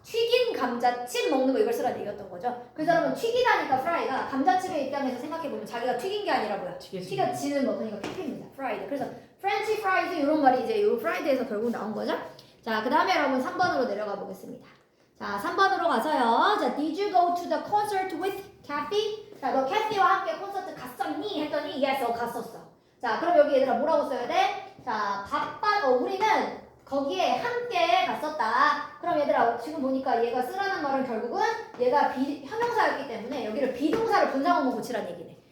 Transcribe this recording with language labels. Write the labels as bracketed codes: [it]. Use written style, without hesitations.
[ko] 튀긴 감자칩 먹는 거 이걸 쓰라는 얘기였던 거죠. 그래서 여러분 튀기다니까 프라이가 감자칩의 입장에서 생각해보면 자기가 튀긴 게 아니라 뭐야? 튀겨지는 거 그러니까 튀깁니다. 프라이드. 그래서 프렌치 프라이즈 이런 말이 이제 요 프라이드에서 결국 나온 거죠. 자, 그 다음에 여러분 3번으로 내려가 보겠습니다. 자, 3번으로 가서요. [en] 자, did you go to the concert with Kathy? [ko] 자, 너 캐티와 함께 콘서트 갔었니? 했더니 yes, 갔었어. 자, 그럼 여기 얘들아 뭐라고 써야 돼? 자, 우리는 거기에 함께 갔었다. 그럼 얘들아 지금 보니까 얘가 쓰라는 말은 결국은 얘가 형용사였기 때문에 여기를 비동사를 분사구문 고치라는 얘기네.